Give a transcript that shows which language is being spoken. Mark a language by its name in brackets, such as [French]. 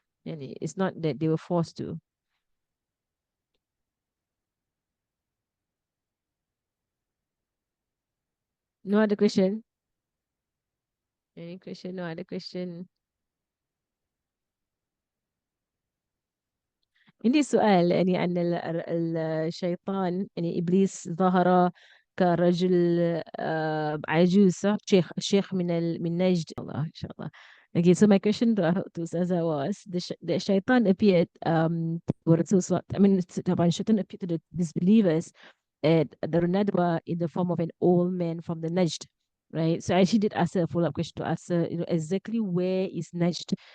[English] And it's not that they were forced to. No other question. Any question? No other question. [Arabic] عندي سؤال يعني عن الشيطان، يعني إبليس ظهر كرجل عجوز، صح؟ شيخ من نجد. الله إن شاء الله. [English] Okay, so my question to Saza was the shaitan appeared to Rasul. I mean, طبعا shaitan appeared to the disbelievers at the Nadwa in the form of an old man from the Najd, right? So I actually did ask her a follow-up question to ask her, exactly where is Najd?